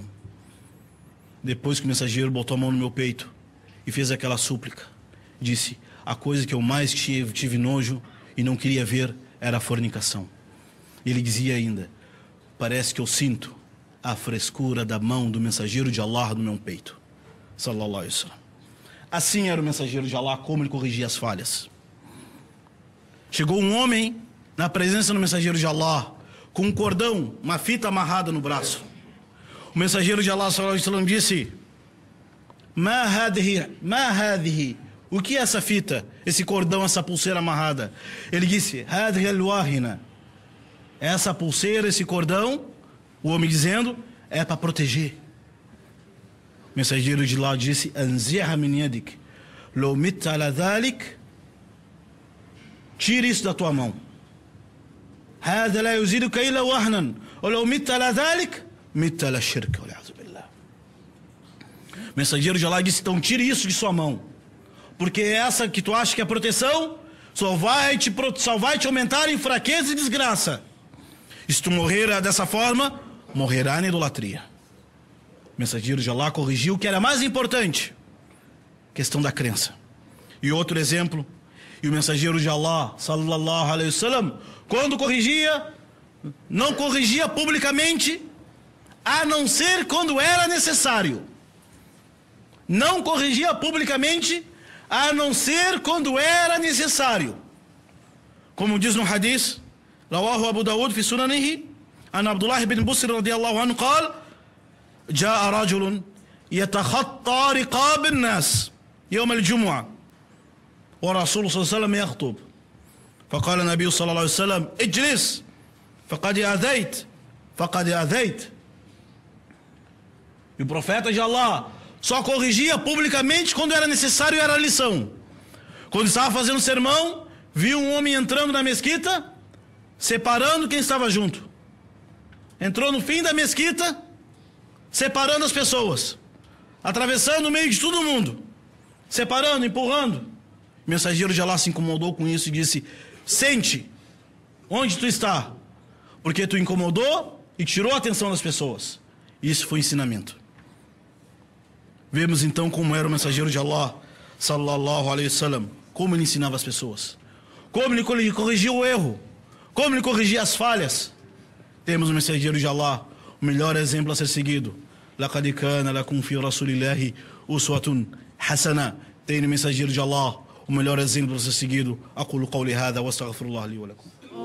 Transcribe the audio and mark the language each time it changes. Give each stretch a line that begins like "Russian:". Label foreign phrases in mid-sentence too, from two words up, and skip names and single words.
Portuguese: Depois que o mensageiro botou a mão no meu peito e fez aquela súplica, disse: a coisa que eu mais tive nojo e não queria ver era a fornicação. Ele dizia ainda: parece que eu sinto a frescura da mão do mensageiro de Allah no meu peito.
Arabic: صلى الله عليه وسلم.
Portuguese: Assim era o mensageiro de Allah, como ele corrigia as falhas. Chegou um homem na presença do mensageiro de Allah, com um cordão, uma fita amarrada no braço. O mensageiro de Allah,
Arabic: صلى الله عليه وسلم,
Portuguese: disse:
Arabic: ما هذه?
Portuguese: O que é essa fita, esse cordão, essa pulseira amarrada? Ele disse:
Arabic: هذه الواهنة.
Portuguese: Essa pulseira, esse cordão, o homem dizendo, é para proteger. O mensageiro de Allah disse:
Arabic: انزعها من يدك. لو مت على ذلك.
Portuguese: Tire isso da tua mão.
Arabic: هذا لا يزيدك إلا وهنا. لو مت على ذلك مت على شرك.
Portuguese: O mensageiro de Allah disse: então tire isso de sua mão, porque essa que tu acha que é proteção só vai te aumentar em fraqueza e desgraça. E se tu morrer dessa forma, morrerá na idolatria. O mensageiro de Allah corrigiu o que era mais importante, questão da crença. E outro exemplo, e o mensageiro de Allah,
Arabic: صلى الله عليه وسلم,
Portuguese: quando corrigia, não corrigia publicamente, a não ser quando era necessário. Não corrigia publicamente, a não ser quando era necessário. Como diz no hadith,
Arabic: رواه أبو داود في سننه عن عبد الله بن بسر رضي الله عنه قال جاء رجل يتخطى رقاب الناس يوم الجمعة ورسول صلى الله عليه وسلم يخطب فقال النبي صلى الله عليه وسلم اجلس فقد أذيت.
Portuguese: E o profeta de Allah só corrigia publicamente quando era necessário e era lição. Quando estava fazendo sermão, viu um homem entrando na mesquita, separando quem estava junto. Entrou no fim da mesquita, separando as pessoas, atravessando o meio de todo mundo, separando, empurrando. O mensageiro de Allah se incomodou com isso e disse: sente onde tu está, porque tu incomodou e tirou a atenção das pessoas. Isso foi ensinamento. Vemos então como era o mensageiro de Allah,
Arabic: صلى الله عليه وسلم,
Portuguese: como ele ensinava as pessoas, como ele corrigia o erro, como ele corrigia as falhas. Temos o mensageiro de Allah, o melhor exemplo a ser seguido.
Arabic: لقد كان لكم في رسول الله أسوة حسنة.
Portuguese: Tem no mensageiro de Allah o melhor exemplo a ser seguido.
Arabic: أقول قولي هذا وأستغفر الله لي ولكم.